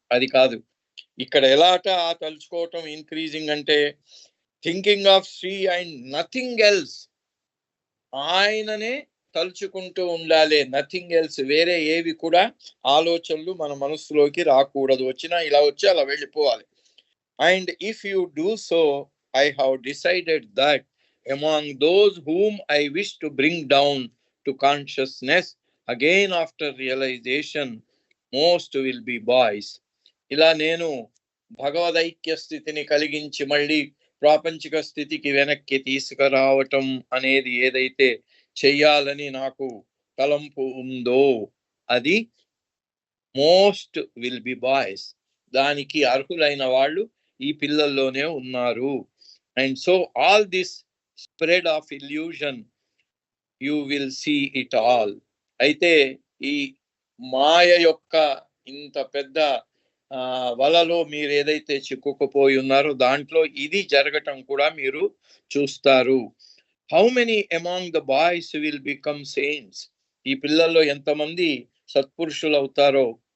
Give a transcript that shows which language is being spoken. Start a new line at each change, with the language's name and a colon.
Telugu: అది కాదు ఇక్కడ. ఎలాట ఆ తలుచుకోవటం ఇంక్రీజింగ్ అంటే
English: Thinking of Shri and nothing else.
Telugu: ఆయననే తలుచుకుంటూ ఉండాలి,
English: Nothing else.
Telugu: వేరే ఏవి కూడా ఆలోచనలు మన మనస్సులోకి రాకూడదు. వచ్చినా ఇలా వచ్చి అలా వెళ్ళిపోవాలి.
English: And if you do so, I have decided that among those whom I wish to bring down to consciousness again after realization, most will be boys.
Telugu: ఇలా నేను భగవదైక్య స్థితిని కలిగించి మళ్ళీ ప్రాపంచిక స్థితికి వెనక్కి తీసుకురావటం అనేది ఏదైతే చెయ్యాలని నాకు తలంపు ఉందో అది
English: Most will be boys.
Telugu: దానికి అర్హులైన వాళ్ళు ఈ పిల్లల్లోనే ఉన్నారు.
English: And so all this spread of illusion, you will see it all.
Telugu: అయితే ఈ మాయ యొక్క ఇంత పెద్ద వలలో మీరు ఏదైతే చిక్కుకుపోయి ఉన్నారో దాంట్లో ఇది జరగటం కూడా మీరు చూస్తారు.
English: How many among the boys will become saints?
Telugu: ఈ పిల్లల్లో ఎంతమంది సత్పురుషులు అవుతారో.